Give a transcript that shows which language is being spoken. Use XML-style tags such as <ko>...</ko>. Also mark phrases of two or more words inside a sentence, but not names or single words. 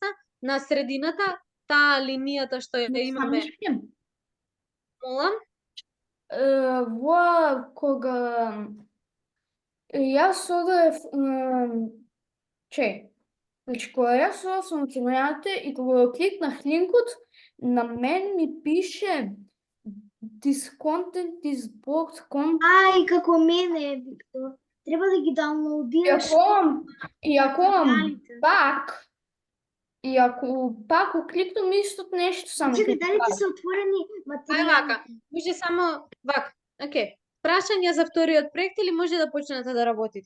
<mk>На средината, таа линијата што ја имаме. Молам? Во кога јас одев, значи кога јас одев со материјалите и кога го кликнах линкот, на мен ми пише</mk> <en>this content is blocked content.</en> <mk>Ај, како мене, Виктор. Треба да ги даунлоудираш. И ако материјалите. пак го кликнам истото нешто само. Чекај, дали ти се отворени Ај материјали? вака, може само вака. Океј. Прашања за вториот проект или може да почнете да работите?</mk>